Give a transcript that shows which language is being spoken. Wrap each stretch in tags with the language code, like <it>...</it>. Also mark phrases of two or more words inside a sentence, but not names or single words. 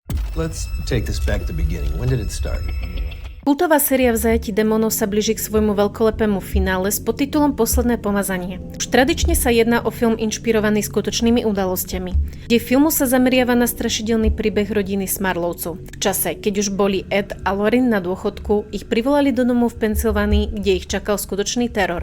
<en>Let's take this back to the beginning. When did it start?</en> <sk>Kultová séria V zajatí démonov sa blíži k svojmu veľkolepému finále s podtitulom Posledné pomazanie. Už tradične sa jedná o film inšpirovaný skutočnými udalosťami. Dej filmu sa zameriava na strašidelný príbeh rodiny Smarlovcov. V čase, keď už boli Ed a Lauren na dôchodku, ich privolali do domu v Pensylvánii, kde ich čakal skutočný teror.</sk>